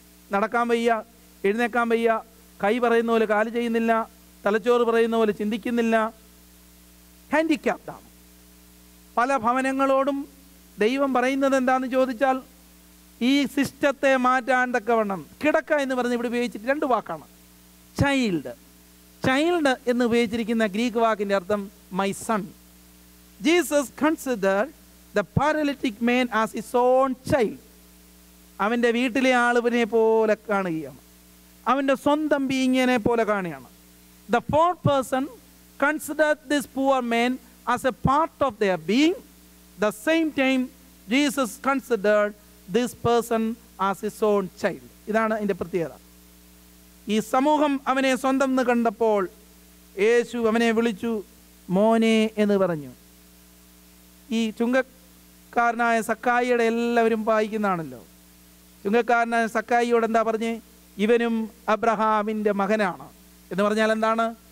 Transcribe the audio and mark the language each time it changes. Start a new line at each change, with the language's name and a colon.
Malayalam: നടക്കാൻ വയ്യ, എഴുന്നേക്കാൻ വയ്യ, കൈ പറയുന്ന പോലെ കാല് ചെയ്യുന്നില്ല, തലച്ചോറ് പറയുന്ന പോലെ ചിന്തിക്കുന്നില്ല, ഹാൻഡിക്യാപ്ഡാണ്. പല ഭവനങ്ങളോടും ദൈവം പറയുന്നത് എന്താണെന്ന് ചോദിച്ചാൽ ഈ സിസ്റ്റത്തെ മാറ്റാൻ തക്കവണ്ണം കിടക്ക എന്ന് പറഞ്ഞ് ഇവിടെ ഉപയോഗിച്ചിട്ട് 2 വാക്കാണ്. ചൈൽഡ് എന്ന് ഉപയോഗിച്ചിരിക്കുന്ന ഗ്രീക്ക് വാക്കിൻ്റെ അർത്ഥം my son.
English: Jesus considered the paralytic man as his own child.
Malayalam: അവൻ്റെ വീട്ടിലെ ആളുവിനെ പോലെ കാണുകയാണ്, അവൻ്റെ സ്വന്തം ബീയിങ്ങിനെ പോലെ കാണുകയാണ്.
English: The fourth person considered this poor man as a part of their being. The same time Jesus considered this person as his own child.
Malayalam: ഇതാണ് അതിൻ്റെ പ്രത്യേകത. ഈ സമൂഹം അവനെ സ്വന്തം എന്ന് കണ്ടപ്പോൾ യേശു അവനെ വിളിച്ചു മോനെ എന്ന് പറഞ്ഞു. ഈ ചുങ്കക്കാരനായ സക്കായിയുടെ എല്ലാവരും വായിക്കുന്നതാണല്ലോ. ചുങ്കക്കാരനായ സക്കായിയോട് എന്താ പറഞ്ഞേ? ഇവനും അബ്രഹാമിൻ്റെ മകനാണ് എന്ന് പറഞ്ഞാൽ എന്താണ്?